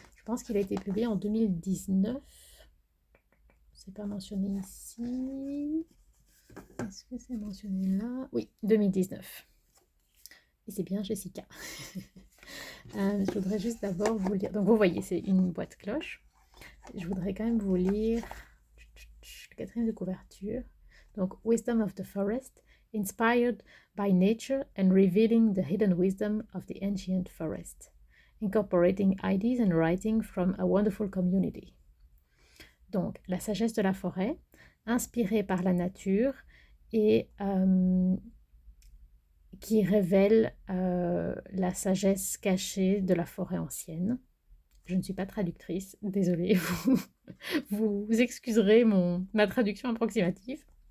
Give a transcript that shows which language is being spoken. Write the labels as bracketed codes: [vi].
[fr] Je pense qu'il a été publié en 2019. C'est pas mentionné ici. Est-ce que c'est mentionné là? Oui, 2019. Et c'est bien Jessica. Je voudrais juste d'abord vous lire. Donc vous voyez, c'est une boîte cloche. Je voudrais quand même vous lire le quatrième de couverture. [en] Donc Wisdom of the Forest, inspired by nature and revealing the hidden wisdom of the ancient forest, incorporating ideas and writing from a wonderful community. [fr] Donc la sagesse de la forêt, inspirée par la nature et qui révèle la sagesse cachée de la forêt ancienne. Je ne suis pas traductrice, désolée, vous excuserez ma traduction approximative.